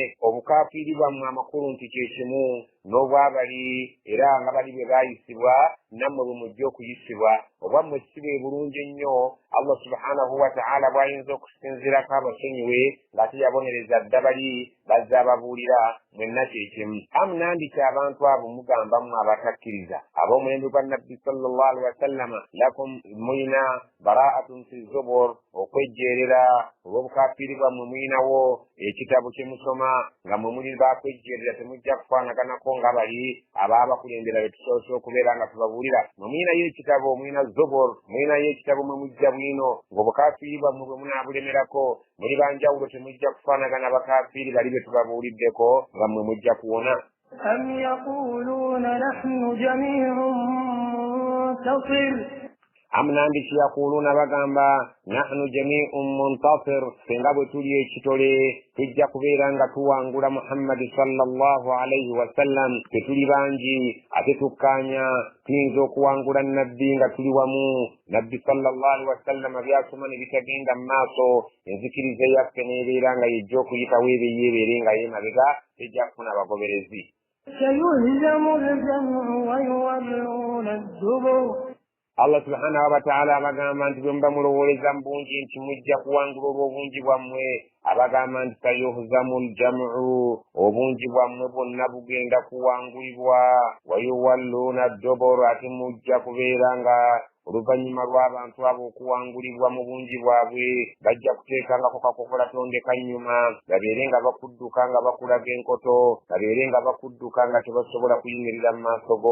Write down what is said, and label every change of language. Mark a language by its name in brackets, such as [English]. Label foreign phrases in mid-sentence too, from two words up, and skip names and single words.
[Ganda] Obukafiiri bwammwe amakulu nti kye kimu n'obwabali era nga bali bwe baayisibwa nammwe bwe mujja okuyisibwa obwammwe si bwe bulungi nnyo Allah [Arabic] سبحانه وتعالى [Ganda] bw'ayinza okusinziirako abasonyiwe ng'ate yabonereza dda bali bazze ababuulira mwenna kyekimu. Nandiki abantu abo mugamba mmwe abatakkiriza ab'omulembe gwa Nabbi [Arabic] صلى الله عليه وسلم [Ganda] lakum muyina [Arabic] براءة في الزبر [Ganda] okwejjeerera olw'obukafiiri bwammwe muyinawo ekitabo kye musoma nga mwe muli bakwejjeerera temujja kufaanaganako nga bali abaabakulembera be tusoose okubeera nga tubabuulira. Mwe muyinayo ekitabo muyina zubur muyinayo ekitabo mwe mujja bwino ng'obukafiiri bwammwe bwe munaabulemerako muli banjawulo temujja kufaanagana bakafiiri bali be tubabuuliddeko nga mmwe mujja kuwona. [Arabic] أم يقولون نحن جميع منتصر [Ganda] Nandiki yaquluuna bagamba [Arabic] نحن جميع منتصر [Ganda] senga bwe tuli ekitole tujja kubeera nga tuwangula Muhammadi [Arabic] صلى الله عليه وسلم [Ganda] tetuli bangi ate tukkaanya tuyinza okuwangula nabbi nga tuli wamu. Nabbi [Arabic] صلى الله عليه وسلم [Ganda] byasoma ne bitagenda mu maaso enzikiriza yaffe n'ebeera nga yejja okuyitawo ebe yeebeere nga yeemabega tejja kufuna bagoberezi. [Arabic] سيهزم الجمع ويولون الدبر [Ganda] Allah [Arabic] سبحانه وتعالى [Ganda] abagamba nti bwe muba mulowoleza mu bungi nti mujja kuwangula olw'obungi bwammwe abagamba nti [Arabic] سيهزم الجمع [Ganda] obungi bwammwe bwonna bugenda kuwangulibwa [Arabic] ويولون الدبر [Ganda] ate mujja kubeera nga oluvannyuma lw'abantu abo okuwangulibwa mu bungi bwabwe bajja kuteekangako kakokola tondeka nnyuma babeere nga bakudduka nga bakulaga enkoto babeere nga bakudduka nga tebasobola kuyimirira mu maaso go.